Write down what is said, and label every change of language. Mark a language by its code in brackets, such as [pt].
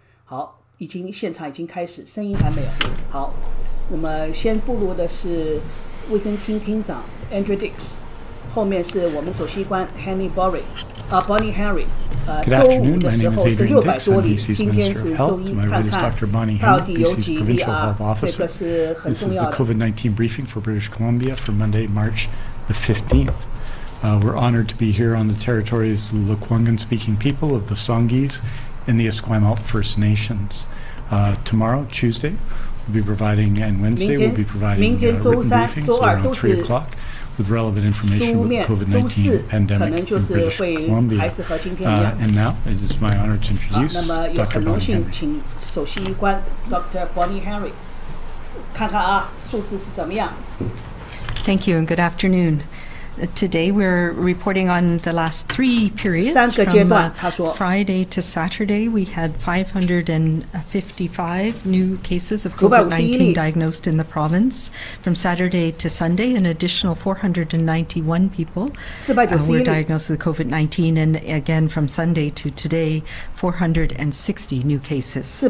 [zh] 好，现场已经开始，声音还没有。好，那么先步入的是卫生厅厅长 Andrew Dix， 后面是我们首席官 Bonnie Henry。周五的时候是600多例，今天是周一，看看到底有几例这个是很重要的。 [en] This is the COVID-19 briefing for British Columbia for Monday, March the 15th. We're honored to be here on the territories of the Lekwungen-speaking people of the Songhees and the Esquimalt First Nations. Tomorrow, Tuesday, we'll be providing, and Wednesday we'll be providing written briefings around 3 o'clock with relevant information about the COVID-19 pandemic in British Columbia. And now, it is my honor to introduce Dr. Bonnie Henry. [zh] 请首席医官 Dr. Bonnie Henry 看看数字是怎么样。 [en] Thank you and good afternoon. Today we're reporting on the last 3 periods. From Friday to Saturday, we had 555 new cases of COVID-19 diagnosed in the province. From Saturday to Sunday, an additional 491 people were diagnosed with COVID-19, and again from Sunday to today, 460 new cases.